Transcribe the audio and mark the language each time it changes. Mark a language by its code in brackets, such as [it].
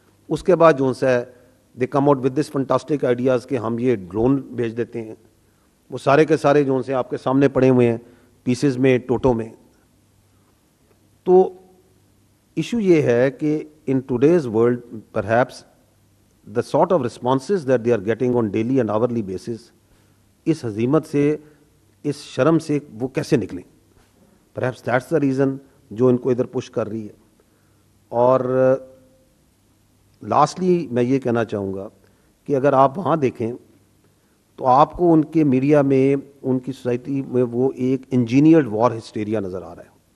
[ur] اس کے بعد جو سا ہے [en] they come out with this fantastic ideas [ur] کہ ہم یہ ڈرون بھیج دیتے ہیں. وہ سارے کے سارے جو سے آپ کے سامنے پڑے ہوئے ہیں پیسز میں, ٹوٹوں میں. تو ایشو یہ ہے کہ [en] in today's world perhaps the sort of responses that they are getting on daily and hourly basis, [ur] اس ہزیمت سے, اس شرم سے وہ کیسے نکلیں. [en] perhaps that's the reason [ur] جو ان کو ادھر پش کر رہی ہے. اور لاسٹلی میں یہ کہنا چاہوں گا کہ اگر آپ وہاں دیکھیں تو آپ کو ان کے میڈیا میں, ان کی سوسائٹی میں وہ ایک انجینئرڈ وار ہسٹیریا نظر آ رہا ہے.